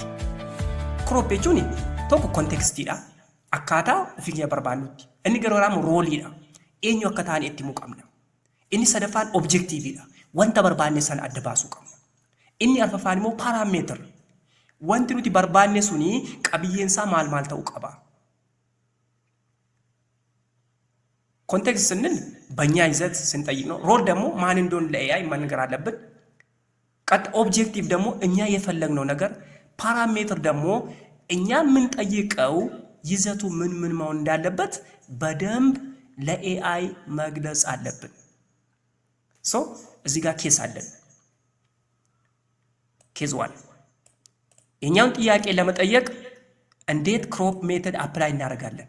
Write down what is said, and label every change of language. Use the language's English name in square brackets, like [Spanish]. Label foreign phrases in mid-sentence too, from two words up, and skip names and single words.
[Oromo] Crop jechuun tokko kontekstiidha. Akkaataa ofii keenya barbaannutti. Inni garuu rooliidha. Eenyu akka ta'an itti himuu qabna. Inni sadaffaan objektiiviidha. Wanta barbaanne sana adda baasuu qabna. Inni arfaffaan immoo paaraameetira. Wanti nuti barbaanne suni qabiyyeensaa maal ta'uu qaba? [Amharic] ኮንቴክስት ስንል በእኛ ይዘት ስንጠይቅ ነው። ሮል ደግሞ ማን እንደሆነ ለኤአይ መንገር አለብን። ቀጥ ኦብጀክቲቭ ደግሞ እኛ የፈለግነው ነገር ፓራሜትር ደግሞ እኛ የምንጠይቀው ይዘቱ ምን መሆን እንዳለበት በደንብ ለኤአይ መግለጽ አለብን። እዚህ ጋር ኬስ አለን። ኬዝ 1 የኛውን ጥያቄ ለመጠየቅ እንዴት [English] crop method apply [Amharic] እናደርጋለን?